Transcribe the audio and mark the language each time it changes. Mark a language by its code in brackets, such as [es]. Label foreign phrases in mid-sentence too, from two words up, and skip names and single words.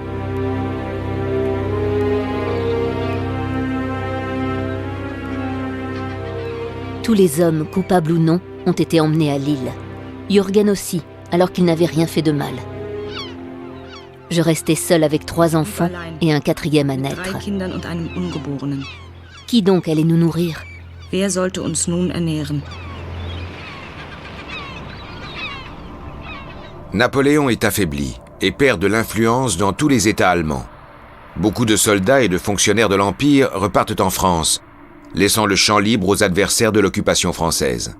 [fr] Tous les hommes, coupables ou non, ont été emmenés à Lille. Jürgen aussi, alors qu'il n'avait rien fait de mal. Je restais seule avec 3 enfants et un 4e à naître. [de] 3 Kindern und einem Ungeborenen. [fr] Qui donc allait nous nourrir? [de] Wer sollte uns nun ernähren? [fr] Napoléon est affaibli et perd de l'influence dans tous les États allemands. Beaucoup de soldats et de fonctionnaires de l'Empire repartent en France, laissant le champ libre aux adversaires de l'occupation française.